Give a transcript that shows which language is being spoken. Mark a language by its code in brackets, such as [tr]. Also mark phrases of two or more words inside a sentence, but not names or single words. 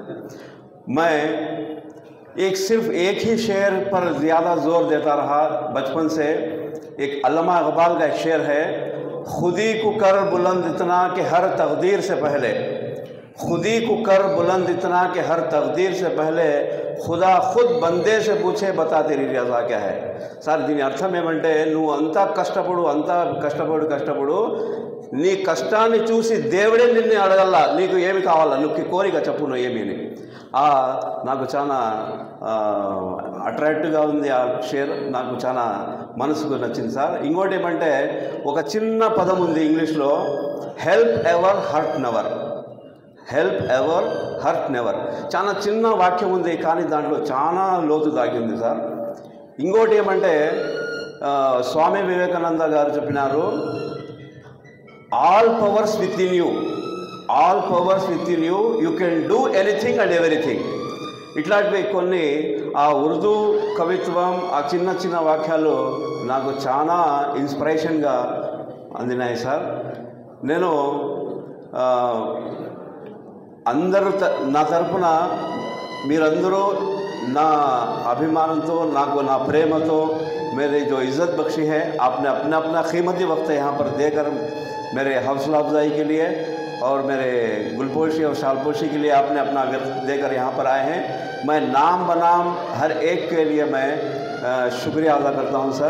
[hi] मैं सिर्फ़ एक ही शेर पर ज़्यादा ज़ोर देता रहा बचपन से। एक अल्लामा इक़बाल का एक शेर है, खुदी को कर बुलंद इतना कि हर तकदीर से पहले, खुदी को कर बुलंद इतना कि हर तकदीर से पहले खुदा खुद बंदे से पूछे बता तेरी रज़ा क्या है। [te] సార్ దీని అర్థం ఏమంటే, నువ్వు అంతా కష్టపడు నీ కష్టాన్ని చూసి దేవుడే నిన్ను అడగల్లా, నీకు ఏమి కావాలా, నువ్వు కోరిక చెప్పు నువ్వు ఏమి అని. నాకు చాలా అట్రాక్టివ్గా ఉంది ఆ షేర్, నాకు చాలా మనసుకు నచ్చింది సార్. ఇంకోటి ఏమంటే, ఒక చిన్న పదం ఉంది ఇంగ్లీష్లో, [en] help ever hurt never, help ever hurt never. [te] చాలా చిన్న వాక్యం ఉంది, కానీ దాంట్లో చాలా లోతు దాగింది సార్. ఇంకోటి ఏమంటే, స్వామి వివేకానంద గారు చెప్పినారు, [en] All powers within you, all powers within you, you can do anything and everything. [te] ఇట్లాంటివి కొన్ని ఆ ఉర్దూ కవిత్వం, ఆ చిన్న చిన్న వాక్యాలు నాకు చాలా ఇన్స్పిరేషన్గా అందినాయి సార్. నేను అందరూ నా తరపున మీరందరూ నా అభిమానంతో, నాకు నా ప్రేమతో [hi] मेरी जो इज़्ज़त बख्शी है, आपने अपना अपना कीमती वक्त यहाँ पर देकर मेरे हौसला अफजाई के लिए और मेरे गुलपोशी और शालपोशी के लिए आपने अपना वक्त देकर यहाँ पर आए हैं। मैं नाम बनाम हर एक के लिए मैं शुक्रिया अदा करता हूँ सर।